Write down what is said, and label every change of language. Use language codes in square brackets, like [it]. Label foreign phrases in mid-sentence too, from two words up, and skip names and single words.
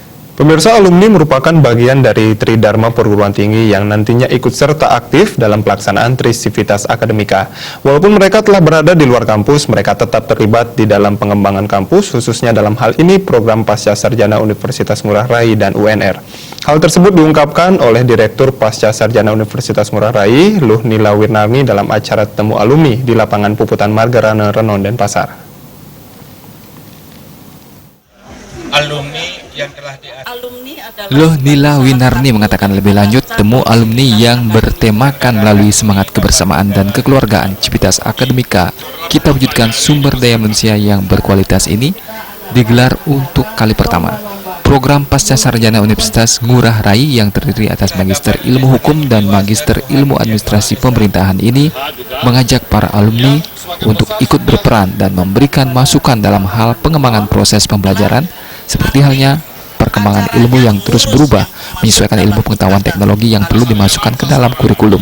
[id] Pemirsa, alumni merupakan bagian dari Tridharma Perguruan Tinggi yang nantinya ikut serta aktif dalam pelaksanaan Trisivitas Akademika. Walaupun mereka telah berada di luar kampus, mereka tetap terlibat di dalam pengembangan kampus, khususnya dalam hal ini program Pasca Sarjana Universitas Ngurah Rai dan UNR. Hal tersebut diungkapkan oleh Direktur Pasca Sarjana Universitas Ngurah Rai, Luh Nila Wirnarni dalam acara Temu Alumni di lapangan Puputan Margarana, Renon, Denpasar. Luh Nila Wirnarni mengatakan lebih lanjut, temu alumni yang bertemakan melalui semangat kebersamaan dan kekeluargaan Civitas Akademika kita wujudkan sumber daya manusia yang berkualitas ini digelar untuk kali pertama. Program Pasca Sarjana Universitas Ngurah Rai yang terdiri atas Magister Ilmu Hukum dan Magister Ilmu Administrasi Pemerintahan ini mengajak para alumni untuk ikut berperan dan memberikan masukan dalam hal pengembangan proses pembelajaran, seperti halnya perkembangan ilmu yang terus berubah, menyesuaikan ilmu pengetahuan teknologi yang perlu dimasukkan ke dalam kurikulum.